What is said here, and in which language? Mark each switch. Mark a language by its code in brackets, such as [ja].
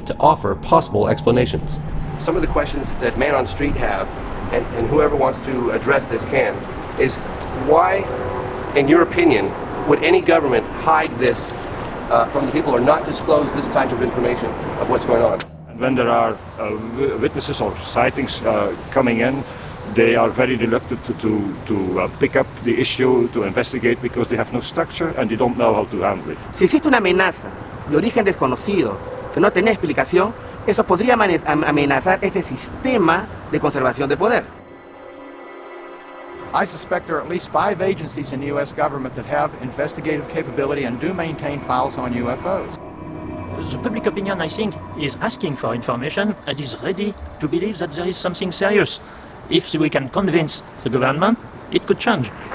[en] to offer possible explanations. Some of the questions that Man on Street have, and whoever wants to address this can, is why, in your opinion, would any government hide this from the people or not disclose this type of information of what's going on? And when there are witnesses or sightings coming in, they are very reluctant to pick up the issue, to investigate, because they have no structure and they don't know how to handle it. [es] Si existe una amenaza de origen desconocido que no tiene explicación, eso podría amenazar este sistema de conservación de poder. [en] I suspect there are at least 5 agencies in the U.S. government that have investigative capability and do maintain files on UFOs. The public opinion, I think, is asking for information and is ready to believe that there is something serious. If we can convince the government, it could change.